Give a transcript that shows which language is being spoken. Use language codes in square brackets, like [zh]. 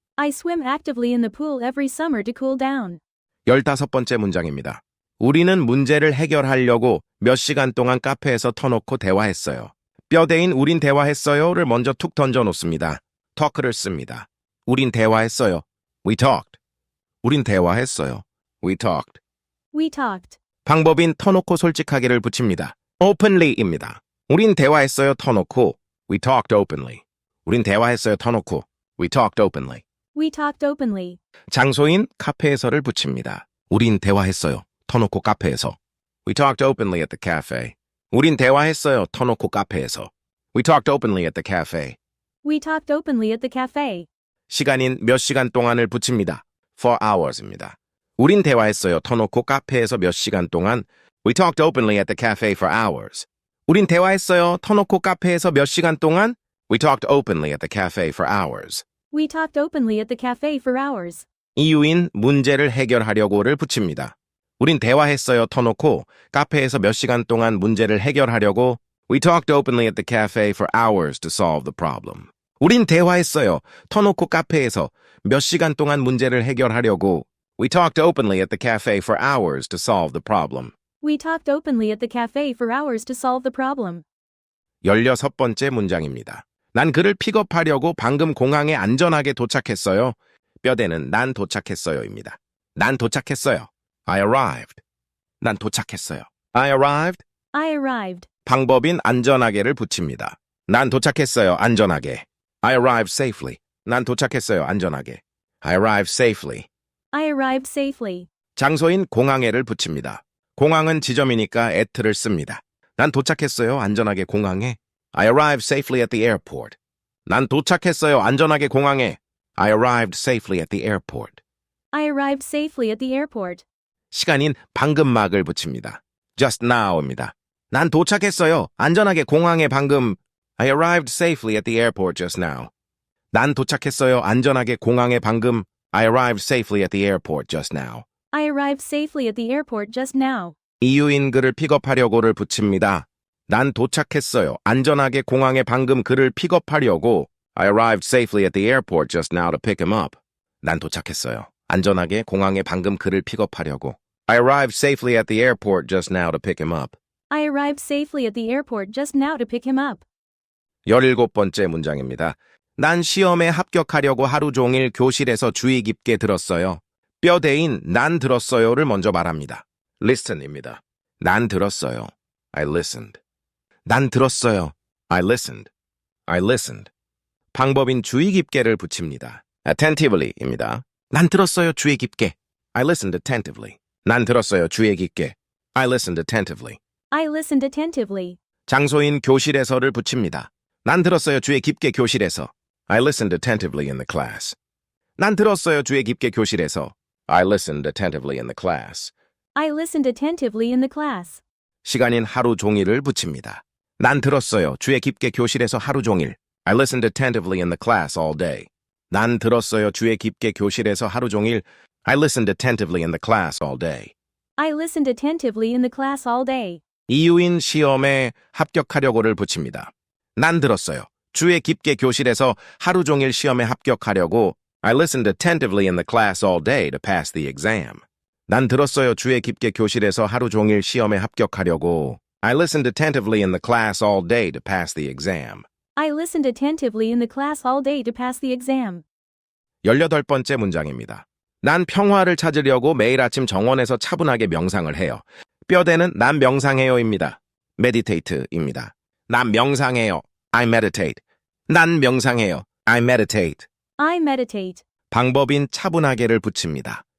[en] I swim actively in the pool every summer to cool down. [ko] 15번째 문장입니다. 우리는 문제를 해결하려고 몇 시간 동안 카페에서 터놓고 대화했어요. 뼈대인 우린 대화했어요를 먼저 툭 던져놓습니다. talk를 씁니다. 우린 대화했어요. [en] We talked. [ko] 우린 대화했어요. We talked. [en] We talked. [ko] 방법인 터놓고 솔직하게를 붙입니다. openly입니다. 우린 대화했어요 터놓고. [en] We talked openly. [ko] 우린 대화했어요. 터놓고. [en] We talked openly. We talked openly. [ko] 장소인 카페에서를 붙입니다. 우린 대화했어요. 터놓고 카페에서. [en] We talked openly at the cafe. [ko] 우린 대화했어요. 터놓고 카페에서. [en] We talked openly at the cafe. We talked openly at the cafe. [ko] 시간인 몇 시간 동안을 붙입니다. [en] For hours입니다. [ko] 우린 대화했어요. 터놓고 카페에서 몇 시간 동안. [en] We talked openly at the cafe for hours. [ko] 우린 대화했어요. 터놓고 카페에서 몇 시간 동안. [en] We talked openly at the cafe for hours. We talked openly at the cafe for hours. [ko] 이유인 문제를 해결하려고를 붙입니다. 우린 대화했어요. 터놓고 카페에서 몇 시간 동안 문제를 해결하려고. [en] We talked openly at the cafe for hours to solve the problem. [ko] 우린 대화했어요. 터놓고 카페에서 몇 시간 동안 문제를 해결하려고. [en] We talked openly at the cafe for hours to solve the problem. We talked openly at the cafe for hours to solve the problem. [ko] 16번째 문장입니다. 난 그를 픽업하려고 방금 공항에 안전하게 도착했어요. 뼈대는 난 도착했어요입니다. 난 도착했어요. [en] I arrived. [ko] 난 도착했어요. I arrived. [en] I arrived. [ko] 방법인 안전하게를 붙입니다. 난 도착했어요. 안전하게. [en] I arrived safely. [ko] 난 도착했어요. 안전하게. [en] I arrived safely. I arrived safely. [ko] 장소인 공항에를 붙입니다. 공항은 지점이니까 at를 씁니다. 난 도착했어요. 안전하게 공항에. [en] I arrived safely at the airport. [ko] 난 도착했어요. 안전하게 공항에. [en] I arrived safely at the airport. I arrived safely at the airport. [ko] 시간인 방금막을 붙입니다. [en] just now입니다. [ko] 난 도착했어요. 안전하게 공항에 방금. [en] I arrived safely at the airport just now. [ko] 난 도착했어요. 안전하게 공항에 방금. [en] I arrived safely at the airport just now. I arrived safely at the airport just now. [ko] 이유인 그를 픽업하려고를 붙입니다. 난 도착했어요. 안전하게 공항에 방금 그를 픽업하려고. [en] I arrived safely at the airport just now to pick him up. [ko] 난 도착했어요. 안전하게 공항에 방금 그를 픽업하려고. [en] I arrived safely at the airport just now to pick him up. I arrived safely at the airport just now to pick him up. [ko] 17번째 문장입니다. 난 시험에 합격하려고 하루 종일 교실에서 주의 깊게 들었어요. 뼈대인 난 들었어요를 먼저 말합니다. [en] listen입니다. [ko] 난 들었어요. [en] I listened. 난 들었어요. I listened. I listened. [ko] 방법인 주의 깊게를 붙입니다. attentivelly입니다. 난 들었어요. 주의 깊게. [en] I listened attentively. [ko] 난 들었어요. 주의 깊게. [en] I listened attentively. I listened attentively. [ko] 장소인 교실에서를 붙입니다. 난 들었어요. 주의 깊게 교실에서. [en] I listened attentively in the class. [ko] 난 들었어요. 주의 깊게 교실에서. [en] I listened attentively in the class. I listened attentively in the class. [ko] 시간인 하루 종일을 붙입니다. 난 들었어요. 주의 깊게 교실에서 하루 종일. [en] I listened attentively in the class all day. [ko] 난 들었어요. 주의 깊게 교실에서 하루 종일. [en] I listened attentively in the class all day. I listened attentively in the class all day. [ko] 이유인 시험에 합격하려고를 붙입니다. 난 들었어요. 주의 깊게 교실에서 하루 종일 시험에 합격하려고. [en] I listened attentively in the class all day to pass the exam. [ko] 난 들었어요. 주의 깊게 교실에서 하루 종일 시험에 합격하려고. [en] I listened attentively in the class all day to pass the exam. I listened attentively in the class all day to pass the exam. [ko] 18번째 문장입니다. 난 평화를 찾으려고 매일 아침 정원에서 차분하게 명상을 해요. 뼈대는 난 명상해요입니다. meditate입니다. 난 명상해요. [en] I meditate. [ko] 난 명상해요. I meditate. [en] I meditate. [ko] 방법인 차분하게를 붙입니다.